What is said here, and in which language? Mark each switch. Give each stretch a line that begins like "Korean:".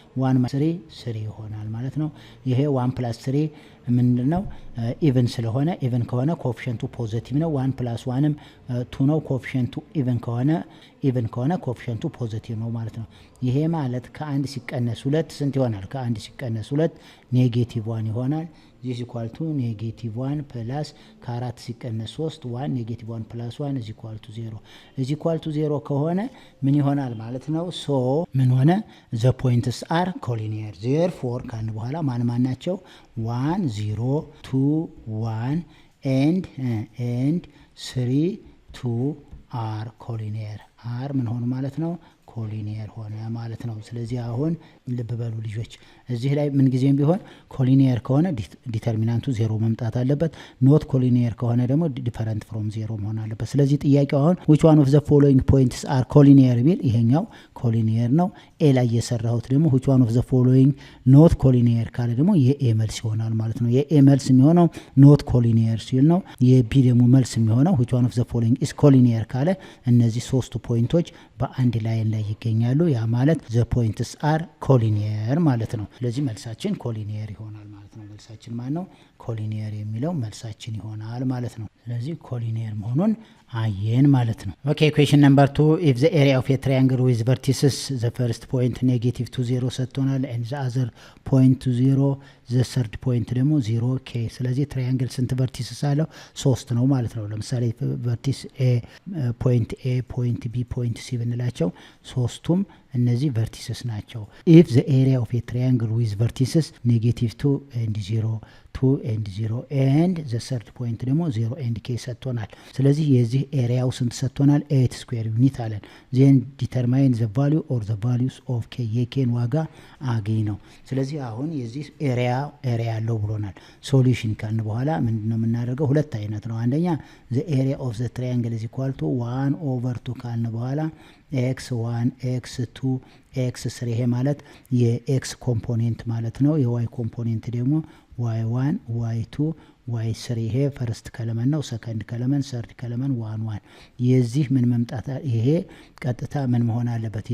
Amharic: 1 3 ይሆናል ማለት ነው። ይሄ 1 + 3 ምንድነው ኢቨን ስለሆነ ኢቨን ከሆነ ኮኤፊሽንቱ ፖዚቲቭ ነው። 1 + 1ም 2 ነው። ኮኤፊሽንቱ ኢቨን ከሆነ ኮኤፊሽንቱ ፖዚቲቭ ነው ማለት ነው። ይሄ ማለት ከ1 ሲቀነስ 2 ስንት ይሆናል? ከ1 ሲቀነስ 2 -1 ይሆናል።
English: this equal to -1 plus
Amharic: ከ4 ሲቀነስ 3 1
English: -1 plus 1 is equal to 0 is equal to 0
Amharic: ከሆነ ምን ይሆናል ማለት ነው? so ምን ሆነ?
English: the points are collinear therefore
Amharic: ካን በኋላ ማን ናቸው?
English: 1 0 2 1 and 3 2 are collinear are
Amharic: ምን ሆነ ማለት ነው? ኮሊኒየር ሆነ ማለት ነው። ስለዚህ አሁን ልብ በሉ ልጆች፣ እዚህ ላይ ምን ጊዜም ቢሆን ኮሊኒየር ከሆነ ዲተርሚናንቱ 0 መምጣት አለበት። ኖት ኮሊኒየር ከሆነ ደግሞ ዲፈረንት ፍሮም 0 መሆን አለበት። ስለዚህ ጥያቄው አሁን
English: which one of the following points are collinear
Amharic: ቢል ይሄኛው ኮሊኒየር ነው። ኤ ላይ የሰራሁት ደግሞ which one of the following not collinear ካለ ደግሞ የኤ መልስ ይሆናል ማለት ነው። የኤ መልስ የሚሆነው ኖት ኮሊኒየር ሲል ነው። የቢ ደግሞ መልስ የሚሆነው
English: which one of the following is collinear
Amharic: ካለ እነዚህ ሶስቱ ፖይንቶች በአንድ ላይን ላይ ይገኛሉ። ያ ማለት
English: the points are collinear
Amharic: ማለት ነው። ስለዚህ መልሳችን ኮሊኒየር ይሆናል ማለት ነው። መልሳችን ማን ነው? ኮሊኒየር የሚለው መልሳችን ይሆናል ማለት ነው። ስለዚህ ኮሊኒየር መሆኑን አየን ማለት ነው።
English: ኦኬ question number 2 if the area of a triangle with vertices the first point -2 0 ሰጥቶናል and the other point to 0 the third point ደግሞ 0 k ስለዚህ ትራያንግል ስንት vertices አለው?
Amharic: 3 ነው ማለት ነው።
English: ለምሳሌ vertice a point b point c ብንላቸው ሶስቱም እነዚህ vertices ናቸው። if the area of a triangle with vertices -2 and 0 2 and 0 and the third point ደግሞ 0 and k
Amharic: ሰጥቶናል። ስለዚህ የዚህ ኤሪያው ስንት ሰጥቶናል? 8 ስኩዌር ዩኒት አለን።
English: then determine the value or the values of k
Amharic: የኬን ዋጋ አግኝ ነው። ስለዚህ አሁን የዚህ ኤሪያ ያለው ብሎናል። ሶሉሽን ካልን በኋላ ምንድነው የምናደርገው? ሁለት አይነት ነው። አንደኛ
English: the area of the triangle is equal to 1/2
Amharic: ካልን በኋላ x1 x2 x3 ይሄ ማለት የኤክስ ኮምፖኔንት ማለት ነው። የዋይ ኮምፖኔንት ደግሞ y1 y2 y3 ይሄ ፈርስት ከለመን ነው። ሰከንድ ከለመን፣ ሰርድ ከለመን 1 1 የዚህ ምን መምጣት ይሄ ቀጥታ ምን መሆን አለበት?